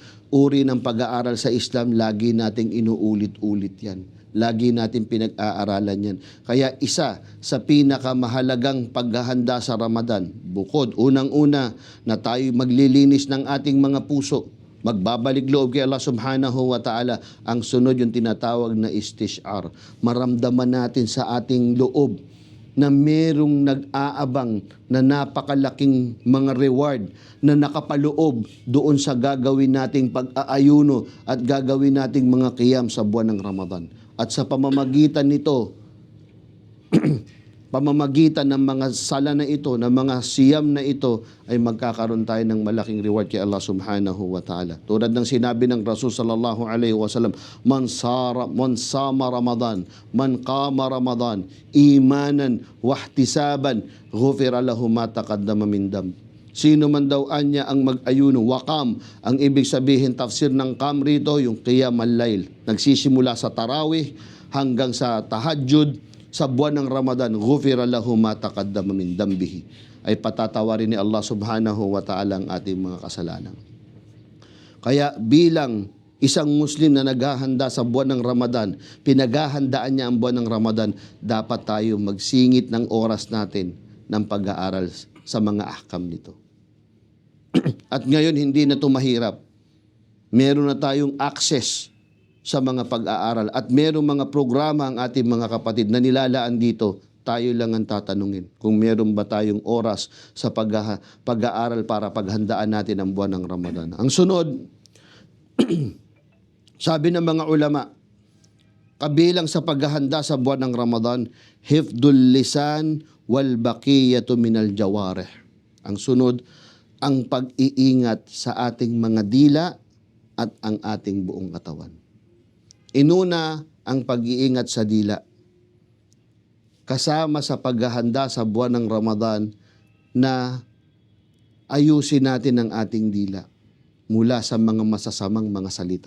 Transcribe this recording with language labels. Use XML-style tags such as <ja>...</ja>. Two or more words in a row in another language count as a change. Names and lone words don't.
<tl>Uri ng pag-aaral sa Islam, lagi nating inuulit-ulit yan. Lagi natin pinag-aaralan yan. Kaya isa sa pinakamahalagang paghahanda sa Ramadan, bukod unang-una na tayo maglilinis ng ating mga puso, magbabalik loob kay</tl> <ar>الله سبحانه وتعالى,</ar> <tl>ang sunod yung tinatawag na istishar. Maramdaman natin sa ating loob na merong nag-aabang na napakalaking mga reward na nakapaloob doon sa gagawin nating pag-aayuno at gagawin nating mga qiyam sa buwan ng Ramadan. At sa pamamagitan nito, pamamagitan ng mga sala na ito, ng mga siyam na ito, ay magkakaroon tayo ng malaking reward kay</tl> <ar>الله سبحانه وتعالى.</ar> <tl>Tulad ng sinabi ng Rasul</tl> <ar>صلى الله عليه وسلم، من صام رمضان، من قام رمضان، إيمانا واحتسابا، غفر له ما تقدم من ذنب.</ar> <tl>Sino man daw anya ang mag-ayuno, waqam, ang ibig sabihin tafsir ng qam rito, yung</tl> <ar>قيام الليل.</ar> <tl>Nagsisimula sa tarawih hanggang sa tahajjud, sa buwan ng Ramadan,</tl> <ar>غفر له ما تقدم من ذنبه,</ar> <tl>ay patatawarin ni</tl> <ar>الله سبحانه وتعالى</ar> <tl>ang ating mga kasalanan. Kaya bilang isang Muslim na naghahanda sa buwan ng Ramadan, pinaghahandaan niya ang buwan ng Ramadan, dapat tayo magsingit ng oras natin ng pag-aaral sa mga ahkam nito. At ngayon, hindi na ito mahirap. Meron na tayong access sa mga pag-aaral at merong mga programa ang ating mga kapatid na nilalaan dito. Tayo lang ang tatanungin kung meron ba tayong oras sa pag-aaral para paghandaan natin ang buwan ng Ramadan. Ang sunod, sabi ng mga ulama, kabilang sa paghahanda sa buwan ng Ramadan,</tl> <ar>حفظ اللسان والبقية من الجوارح.</ar> <tl>Ang sunod, ang pag-iingat sa ating mga dila at ang ating buong katawan. Inuna ang pag-iingat sa dila. Kasama sa paghahanda sa buwan ng Ramadan na ayusin natin ang ating dila mula sa mga masasamang mga salita.</tl>